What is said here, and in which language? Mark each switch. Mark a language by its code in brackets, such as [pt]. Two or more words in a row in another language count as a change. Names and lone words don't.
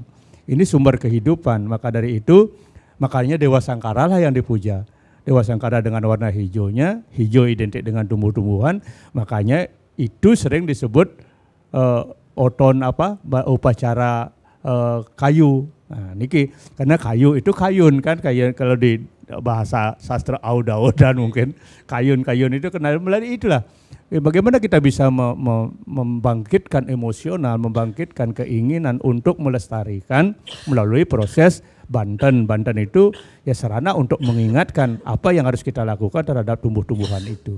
[id] Ini sumber kehidupan, maka dari itu makanya Dewa Sangkara lah yang dipuja. Dewa Sangkara dengan warna hijaunya, hijau identik dengan tumbuh-tumbuhan, makanya itu sering disebut upacara kayu. Nah, niki karena kayu itu kayun kan, kayun kalau di bahasa sastra Auda-Audan mungkin kayun itu kenal melalui itulah. Bagaimana kita bisa membangkitkan emosional, membangkitkan keinginan untuk melestarikan melalui proses Banten. Banten itu ya sarana untuk mengingatkan apa yang harus kita lakukan terhadap tumbuh-tumbuhan itu.